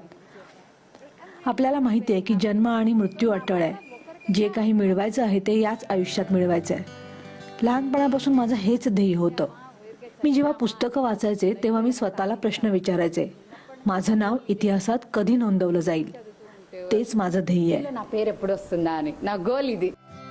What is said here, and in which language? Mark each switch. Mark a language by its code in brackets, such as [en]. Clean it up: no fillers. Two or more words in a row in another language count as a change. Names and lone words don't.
[mr] आपल्याला माहिती आहे की जन्म आणि मृत्यू अटळ आहे. जे काही मिळवायचं आहे ते याच आयुष्यात मिळवायचं आहे. लहानपणापासून माझं हेच ध्येय होतं. मी जेव्हा पुस्तकं वाचायचे तेव्हा मी स्वतःला प्रश्न विचारायचे, माझं नाव इतिहासात कधी नोंदवलं जाईल. तेच माझं ध्येय आहे. [te] నా పేరు ఎప్పుడు వస్తుందా అని నా గోల్ ఇది.